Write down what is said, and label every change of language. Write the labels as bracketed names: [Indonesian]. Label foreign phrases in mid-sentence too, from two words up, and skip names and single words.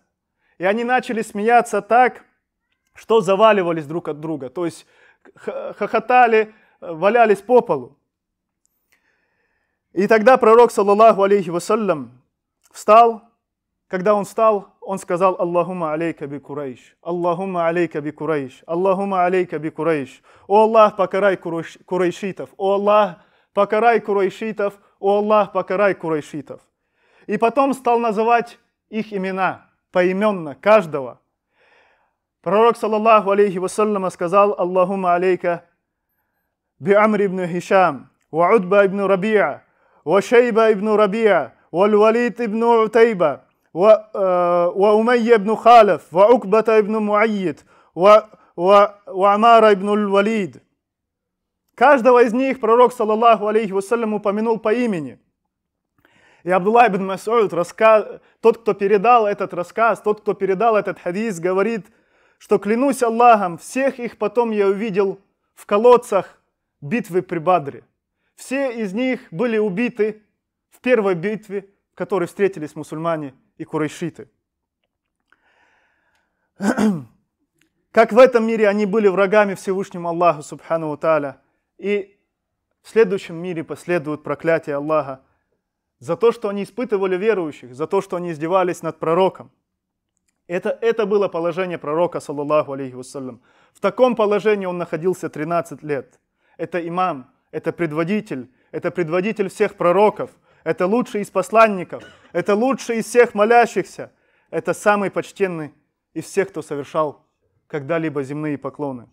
[Russian] И они начали смеяться так, что заваливались друг от друга. То есть хохотали, валялись по полу. И тогда пророк, [Arabic] صلى الله عليه وسلم, [Russian] встал. Когда он встал, он сказал: [Arabic] اللهم عليك بقريش، اللهم عليك بقريش، اللهم عليك بقريش. [Russian] О Аллах, покарай курайшитов, о Аллах, покарай курайшитов, о Аллах, покарай курайшитов. И потом стал называть их имена поименно, каждого. Пророк, [Arabic] صلى الله عليه وسلم, сказал: اللهم عليك بعمرو بن هشام، وعتبة بن ربيعة، وشيبة بن ربيعة، والوليد بن عتبة, وأمية بن خالف وعقبة بن معيط وعمارة بن الوليد. [Russian] Каждого из них пророк, [Arabic] صلى الله عليه وسلم, [Russian] упомянул по имени. И Абдуллах ибн Мас'уд, тот, кто передал этот рассказ, тот, кто передал этот хадис, говорит, что клянусь Аллахом, всех их потом я увидел в колодцах битвы при Бадре. Все из них были убиты в первой битве, в которой встретились мусульмане и курайшиты. Как в этом мире они были врагами Всевышнему Аллаху [Arabic] سبحانه وتعالى, [Russian] и в следующем мире последует проклятие Аллаха за то, что они испытывали верующих, за то, что они издевались над пророком. Это было положение пророка, [Arabic] صلى الله عليه وسلم. [Russian] В таком положении он находился 13 лет. Это имам, это предводитель всех пророков, это лучший из посланников, это лучший из всех молящихся, это самый почтенный из всех, кто совершал когда-либо земные поклоны.